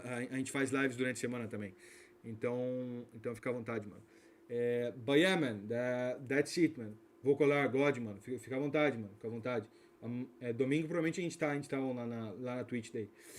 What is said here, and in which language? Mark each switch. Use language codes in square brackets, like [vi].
[pt] A gente faz lives durante a semana também. Então fica à vontade, mano. [en] But yeah, man, that's it, man. [pt] Vou colar God, mano. Fica à vontade, mano. Fica à vontade. Domingo provavelmente a gente tá lá na Twitch daí.